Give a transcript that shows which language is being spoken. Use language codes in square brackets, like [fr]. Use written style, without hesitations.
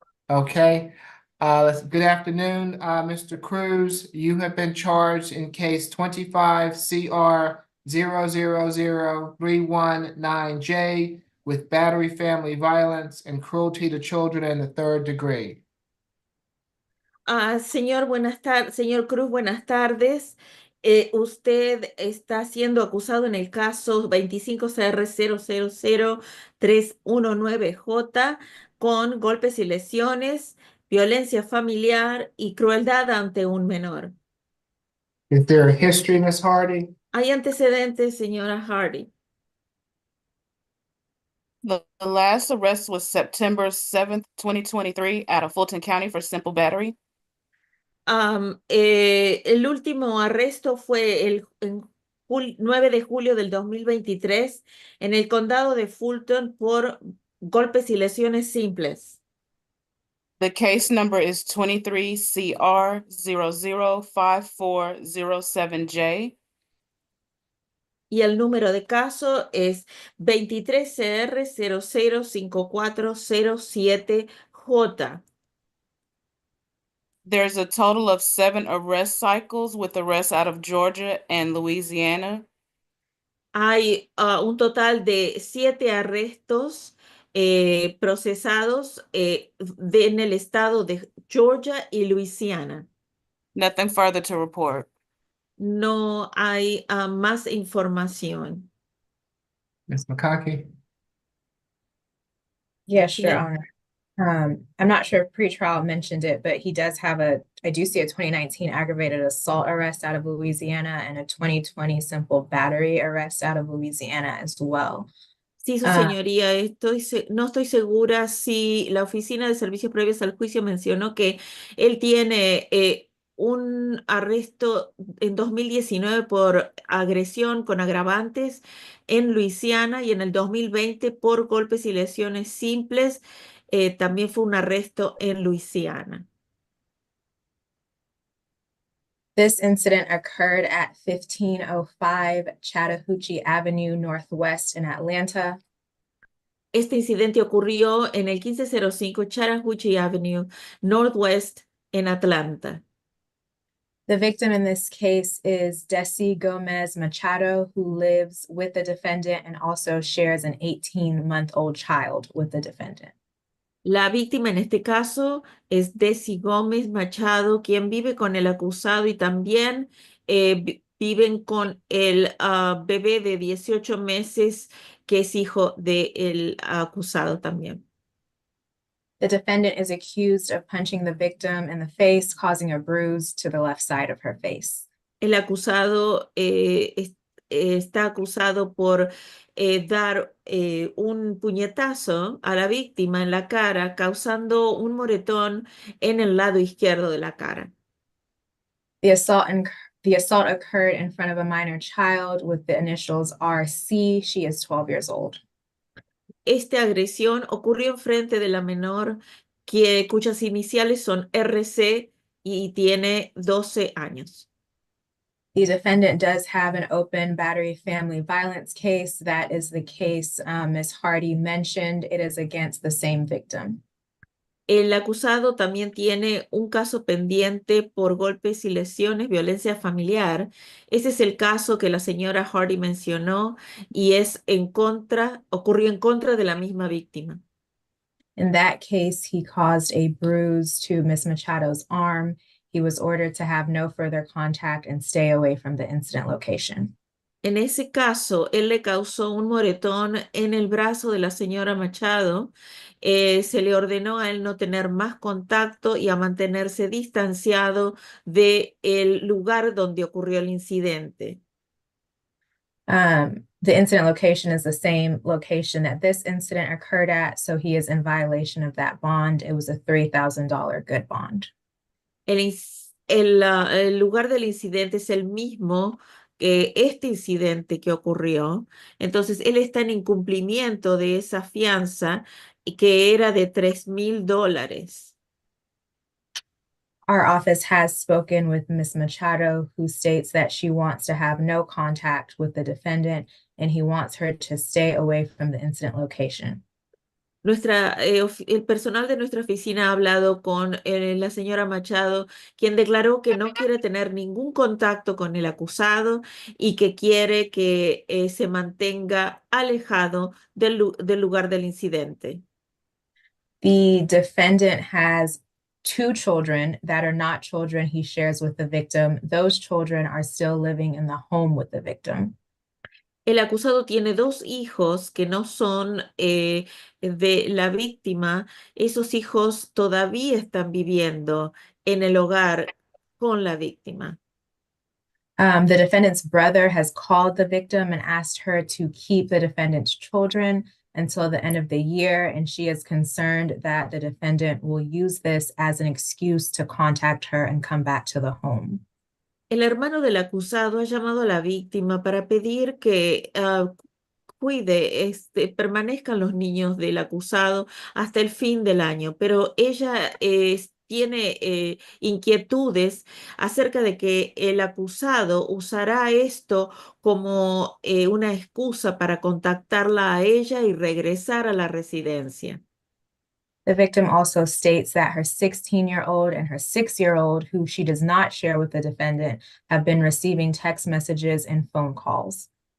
[en] Okay. Good afternoon, Mr. Cruz. You have been charged in case 25 CR 000-319J with battery, family violence, and cruelty to children in the 3rd degree. [es] Señor Cruz, buenas tardes. Usted está siendo acusado en el caso 25CR000319J con golpes y lesiones, violencia familiar y crueldad ante un menor. [en] Is there a history, Ms. Hardy? [es] ¿Hay antecedentes, señora Hardy? [en] The last arrest was September 7th, 2023 out of Fulton County for simple battery. [es] El último arresto fue el 9 de julio del 2023 en el condado de Fulton por golpes y lesiones simples. [en] The case number is 23 CR 005407J. [es] Y el número de caso es 23CR005407J. [en] There's a total of 7 arrest cycles with arrests out of Georgia and Louisiana. [es] Hay un total de 7 arrestos procesados en el estado de Georgia y Luisiana. [en] Nothing further to report. [es] No hay más información. [en] Ms. McConkey? Yes, Your Yeah. Honor. I'm not sure if pretrial mentioned it, but he does have I do see a 2019 aggravated assault arrest out of Louisiana and a 2020 simple battery arrest out of Louisiana as well. [es] Sí, su señoría, no estoy segura si la Oficina de Servicios Previos al Juicio mencionó que él tiene un arresto en 2019 por agresión con agravantes en Luisiana y en el 2020 por golpes y lesiones simples. También fue un arresto en Luisiana. [en] This incident occurred at 1505 Chattahoochee Avenue Northwest in Atlanta. [es] Este incidente ocurrió en el 1505 Chattahoochee Avenue Northwest en Atlanta. [en] The victim in this case is Desi Gomez Machado, who lives with the defendant and also shares an 18-month-old child with the defendant. [es] La víctima en este caso es Desi Gómez Machado, quien vive con el acusado y también viven con el bebé de 18 meses que es hijo del acusado también. [en] The defendant is accused of punching the victim in the face, causing a bruise to the left side of her face. [es] El acusado está acusado por dar un puñetazo a la víctima en la cara, causando un moretón en el lado izquierdo de la cara. [en] The assault occurred in front of a minor child with the initials RC. She is 12 years old. [es] Esta agresión ocurrió en frente de la menor, cuyas iniciales son RC y tiene 12 años. [en] The defendant does have an open battery family violence case. That is the case Ms. Hardy mentioned. It is against the same victim. [es] El acusado también tiene un caso pendiente por golpes y lesiones, violencia familiar. Ese es el caso que la señora Hardy mencionó y ocurrió en contra de la misma víctima. [en] In that case, he caused a bruise to Ms. Machado's arm. He was ordered to have no further contact and stay away from the incident location. [es] En ese caso, él le causó un moretón en el brazo de la señora Machado. Se le ordenó a él no tener más contacto y a mantenerse distanciado del lugar donde ocurrió el incidente. [en] The incident location is the same location that this incident occurred at, so he is in violation of that bond. It was a $3,000 good bond. [es] El lugar del incidente es el mismo que este incidente que ocurrió. Entonces, él está en incumplimiento de esa fianza que era de $3,000. [en] Our office has spoken with Ms. Machado, who states that she wants to have no contact with the defendant and he wants her to stay away from the incident location. [es] El personal de nuestra oficina ha hablado con la señora Machado, quien declaró que no quiere tener ningún contacto con el acusado y que quiere que se mantenga alejado del lugar del incidente. [en] The defendant has 2 children that are not children he shares with the victim. Those children are still living in the home with the victim. [es] El acusado tiene 2 hijos que no son de la víctima. Esos hijos todavía están viviendo en el hogar con la víctima. [en] The defendant's brother has called the victim and asked her to keep the defendant's children until the end of the year, and she is concerned that the defendant will use this as an excuse to contact her and come back to the home. [es] El hermano del acusado ha llamado a la víctima para pedir que permanezcan los niños del acusado hasta el fin del año, pero ella tiene inquietudes acerca de que el acusado usará esto como una excusa para contactarla a ella y regresar a la residencia. [en] The victim also states that her 16-year-old and her 6-year-old, who she does not share with the defendant, have been receiving text messages and phone calls.